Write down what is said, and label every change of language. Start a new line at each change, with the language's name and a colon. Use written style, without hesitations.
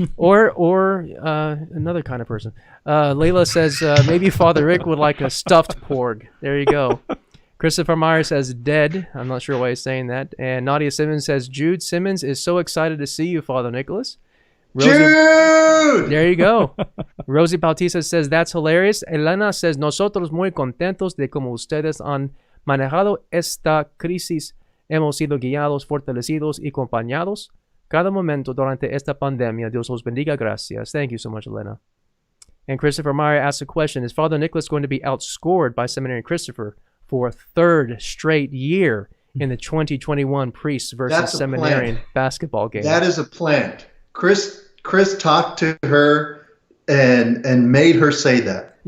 English: Or another kind of person. Layla says, "Maybe Father Rick would like a stuffed porg." There you go. Christopher Meyer says, "Dead." I'm not sure why he's saying that. And Nadia Simmons says, "Jude Simmons is so excited to see you, Father Nicholas." Jude! There you go. Rosie Bautista says, that's hilarious. Elena says,
Spanish: nosotros muy contentos de cómo ustedes han manejado esta crisis. Hemos sido guiados, fortalecidos y acompañados cada momento durante esta pandemia. Dios los bendiga. Gracias.
English: Thank you so much, Elena. And Christopher Meyer asks a question. Is Father Nicholas going to be outscored by Seminary Christopher for a third straight year in the 2021 Priests versus Seminarian basketball game? That is a plant. Chris talked to her and made her say that.